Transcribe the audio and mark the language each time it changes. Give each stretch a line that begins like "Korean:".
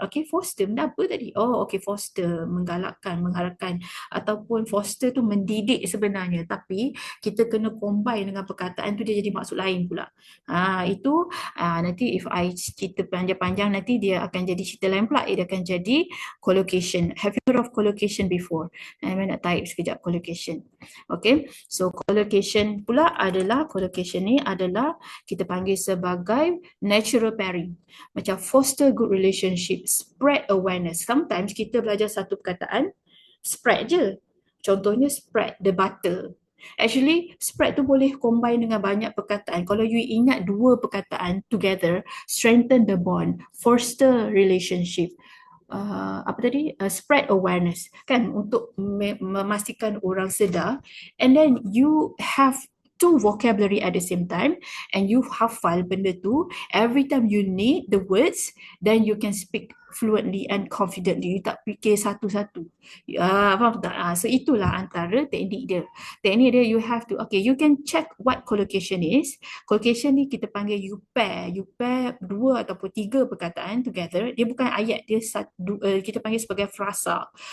Malay: Okay, foster benda apa tadi? Oh, okay, foster menggalakkan, mengharapkan, ataupun foster tu mendidik sebenarnya, tapi kita kena combine dengan perkataan tu dia jadi maksud lain pula. Itu nanti
English: if I
Malay: cerita panjang-panjang nanti dia akan jadi cerita lain pula. Dia akan jadi collocation.
English: Have you heard of collocation before?
Malay: Saya nak type sekejap collocation. Okay, so collocation pula adalah, collocation ni adalah kita panggil sebagai natural pairing. Macam
English: foster good relationship, spread awareness. Sometimes
Malay: kita belajar satu perkataan, spread je. Contohnya
English: spread the butter. Actually,
Malay: spread tu boleh combine dengan banyak perkataan. Kalau
English: you
Malay: ingat dua perkataan
English: together, strengthen the bond, foster relationship,
Malay: apa tadi,
English: spread awareness
Malay: kan, untuk memastikan orang sedar,
English: and then you have two vocabulary at the same time and you
Malay: hafal benda tu,
English: every time you need the words, then you can speak fluently and confidently. You
Malay: tak fikir satu-satu. Faham tak? So itulah antara teknik dia. Teknik dia,
English: you have to, okay, you can check what collocation is.
Malay: Collocation ni kita panggil
English: you pair
Malay: dua ataupun tiga perkataan
English: together.
Malay: Dia bukan ayat, dia kita panggil sebagai frasa.